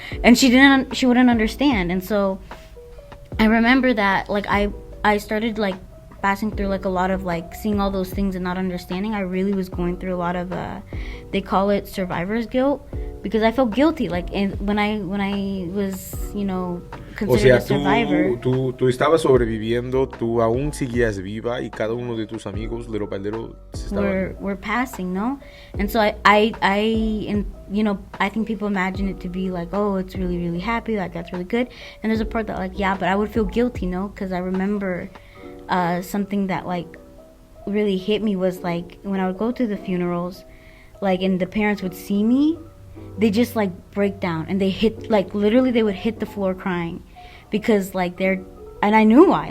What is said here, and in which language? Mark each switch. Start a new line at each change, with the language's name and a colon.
English: And she wouldn't understand. And so I remember that like I started like passing through like a lot of like seeing all those things and not understanding. I really was going through a lot of they call it survivor's guilt, because I felt guilty like when I was considered a survivor.
Spanish: Tú estabas sobreviviendo, tú aún seguías viva y cada uno de tus amigos
English: little by little were passing, no? And so I think people imagine it to be like, oh, it's really, really happy, like that's really good. And there's a part that like, yeah, but I would feel guilty, no? Because I remember something that like really hit me was like when I would go to the funerals, like, and the parents would see me, they just like break down and they hit, like literally they would hit the floor crying, because like and I knew why.